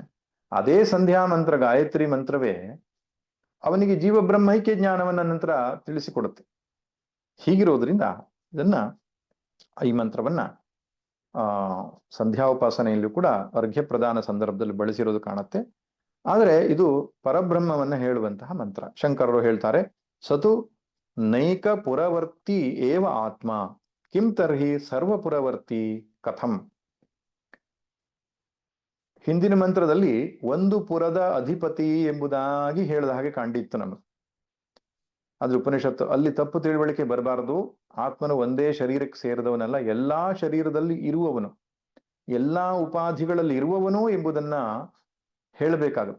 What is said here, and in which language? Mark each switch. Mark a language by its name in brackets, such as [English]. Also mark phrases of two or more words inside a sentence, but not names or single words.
[Kannada] ಅದೇ ಸಂಧ್ಯಾ ಮಂತ್ರ, ಗಾಯತ್ರಿ ಮಂತ್ರವೇ ಅವನಿಗೆ ಜೀವ ಬ್ರಹ್ಮೈಕ್ಯ ಜ್ಞಾನವನ್ನ ನಂತರ ತಿಳಿಸಿಕೊಡುತ್ತೆ. ಹೀಗಿರೋದ್ರಿಂದ ಈ ಮಂತ್ರವನ್ನ ಸಂಧ್ಯಾ ಉಪಾಸನೆಯಲ್ಲೂ ಕೂಡ ಅರ್ಘ್ಯ ಪ್ರದಾನ ಸಂದರ್ಭದಲ್ಲಿ ಬಳಸಿರೋದು ಕಾಣುತ್ತೆ. ಆದರೆ ಇದು ಪರಬ್ರಹ್ಮವನ್ನ ಹೇಳುವಂತಹ ಮಂತ್ರ. ಶಂಕರರು ಹೇಳ್ತಾರೆ, [Sanskrit] ಸತು ನೈಕ ಪುರವರ್ತಿ ಏವ ಆತ್ಮ ಕಿಂ ತರ್ಹಿ ಸರ್ವಪುರವರ್ತಿ ಕಥಂ. [Kannada] ಹಿಂದಿನ ಮಂತ್ರದಲ್ಲಿ ಒಂದು ಪುರದ ಅಧಿಪತಿ ಎಂಬುದಾಗಿ ಹೇಳಿದ ಹಾಗೆ ಕಂಡಿತ್ತು ನಮಗೆ. ಆದ್ರೆ ಉಪನಿಷತ್ತು ಅಲ್ಲಿ ತಪ್ಪು ತಿಳುವಳಿಕೆ ಬರಬಾರದು. ಆತ್ಮನು ಒಂದೇ ಶರೀರಕ್ಕೆ ಸೇರಿದವನಲ್ಲ, ಎಲ್ಲಾ ಶರೀರದಲ್ಲಿ ಇರುವವನು, ಎಲ್ಲಾ ಉಪಾಧಿಗಳಲ್ಲಿ ಇರುವವನು ಎಂಬುದನ್ನ ಹೇಳಬೇಕಾಗುತ್ತೆ.